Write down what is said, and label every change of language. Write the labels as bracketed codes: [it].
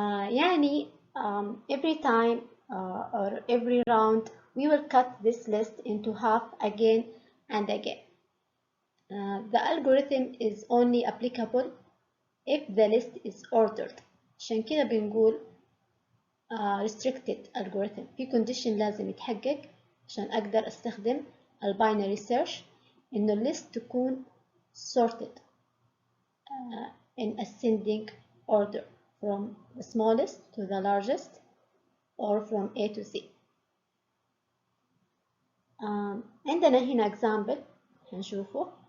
[ar] يعني [en] every time or every round we will cut this list into half again and again. The algorithm is only applicable if the list is ordered. [ar] عشان كده بنقول [en] restricted algorithm. [ar] في condition لازم يتحقق عشان أقدر أستخدم الباينري سيرش إنه الليست تكون [en] sorted in ascending order from the smallest to the largest or from A to Z. [ar] عندنا هنا example هنشوفه.